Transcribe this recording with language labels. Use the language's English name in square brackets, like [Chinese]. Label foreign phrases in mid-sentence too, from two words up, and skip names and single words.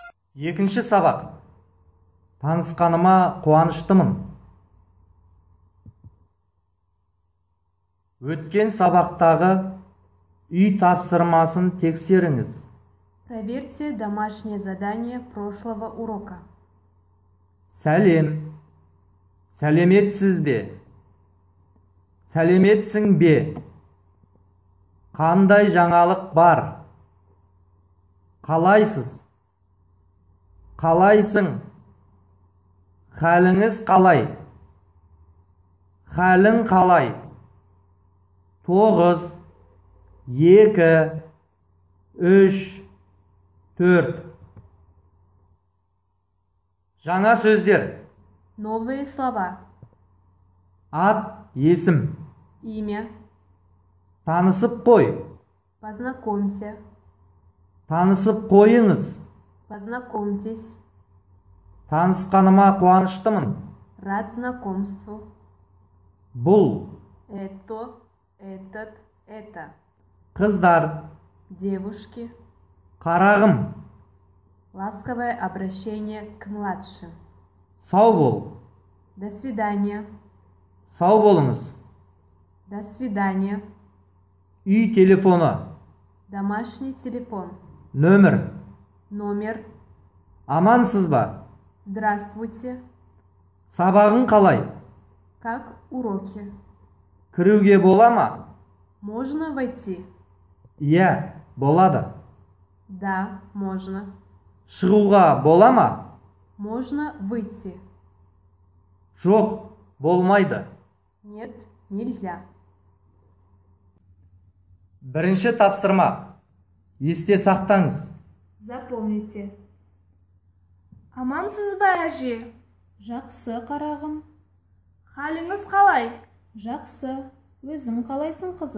[Kazakh] Екінші сабақ. Танысқаныма қуаныштымын. Өткен сабақтағы үй тапсырмасын тексеріңіз. [Russian] Проверьте домашнее задание прошлого урока. [Kazakh] Сәлем. Сәлеметсіз бе? Сәлеметсің бе? Қандай жаңалық бар? Қалайсыз? Қалайсың? Хәліңіз қалай? Хәлің қалай? 9, 2, 3, 4. Жаңа сөздер. [Russian] Новые слова. [Kazakh] Ат, есім. [Russian] Имя. [Kazakh] Танысып қой. [Russian] Познакомься. [Kazakh] Танысып қойыңыз. [Russian] Познакомьтесь. [Kazakh] Танысқаныма қуаныштымын. [Russian] Рад знакомству. [Kazakh] Бұл. [Russian] Это, этот, это. [Kazakh] Қыздар. [Russian] Девушки. [Kazakh] Қарағым. [Russian] Ласковое обращение к младшим. [Kazakh] Сау бол. [Russian] До свидания. [Kazakh] Сау болыңыз. [Russian] До свидания. [Kazakh] Үй телефоны. [Russian] Домашний телефон. [Kazakh] Нөмір. [Russian] Номер. [Kazakh] Амансыз ба? [Russian] Здравствуйте. [Kazakh] Сабағың қалай? [Russian] Как уроки? [Kazakh] Кіруге бола ма? [Russian] Можно войти? [Kazakh] Иә, болады. [Russian] Да, можно. [Kazakh] Шығуға бола ма? [Russian] Можно выйти? [Kazakh] Жоқ, болмайды. [Russian] Нет, нельзя. [Kazakh] Бірінші тапсырма. Есте сақтаңыз. [Russian] Запомните. [Kazakh] Амансыз ба, әже? Жақсы, қарағым. Халіңіз қалай? Жақсы. Өзің қалайсың, қызым?